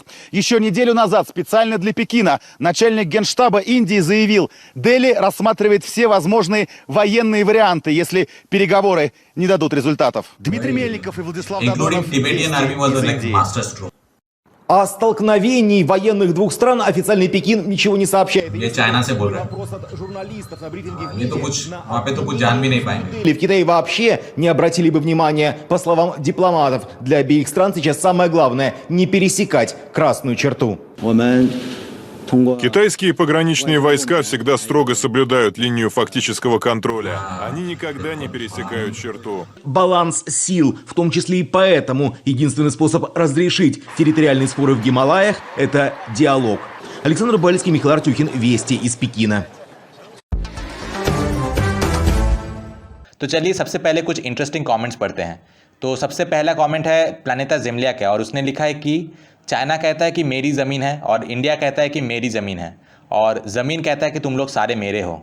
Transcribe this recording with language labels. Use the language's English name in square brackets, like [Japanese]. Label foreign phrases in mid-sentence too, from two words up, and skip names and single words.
[Russian] Еще неделю назад специально для Пекина начальник Генштаба Индии заявил, Дели рассматривает все возможные военные варианты, если переговоры не дадут результатов. Дмитрий Мельников и Владислав Додонов. О столкновении военных двух стран официальный Пекин ничего не сообщает. [Hindi] ये चाइना से बोल रहे हैं। ये तो कुछ वहाँ पे तो कुछ जान भी नहीं पाएंगे। [Russian] В Китае вообще не обратили бы внимания. По словам дипломатов, для обеих стран сейчас самое главное не пересекать красную черту. Китайские пограничные войска всегда строго соблюдают линию фактического контроля. Они никогда не пересекают черту. Баланс сил, в том числе и поэтому единственный способ разрешить территориальные споры в Гималаях – это диалог. Александр Бальский, Михаил Артюхин, Вести из Пекина. [Hindi] तो चलिए सबसे पहले कुछ [English] interesting comments [Hindi] पढ़ते हैं। तो सबसे पहला कमेंट है प्लानिता जिमलिया का और उसने लिखा है कि चाइना कहता है कि मेरी ज़मीन है और इंडिया कहता है कि मेरी ज़मीन है और ज़मीन कहता है कि तुम लोग सारे मेरे हो।